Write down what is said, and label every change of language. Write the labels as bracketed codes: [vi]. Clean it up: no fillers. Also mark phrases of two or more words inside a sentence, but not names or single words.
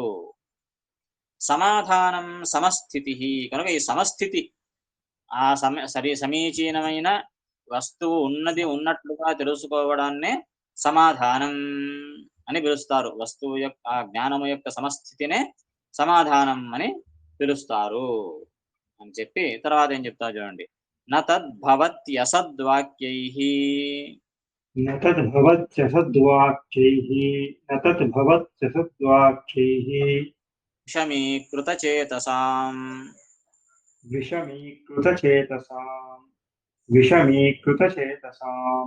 [te] సమాధానం సమస్థితి కనుక ఈ సమస్థితి, ఆ సమీచీనమైన వస్తువు ఉన్నది ఉన్నట్లుగా తెలుసుకోవడాన్నే సమాధానం అని పిలుస్తారు. వస్తువు యొక్క ఆ జ్ఞానము యొక్క సమస్థితినే సమాధానం అని పిలుస్తారు అని చెప్పి తర్వాత ఏం చెప్తారు చూడండి. [sa] न तद्भवत्यसद्वाक्यैः न तद्भवत्यसद्वाक्यैः न तद्भवत्यसद्वाक्यैः विषमीकृतचेतसाम् विषमीकृतचेतसाम् विषमीकृतचेतसाम्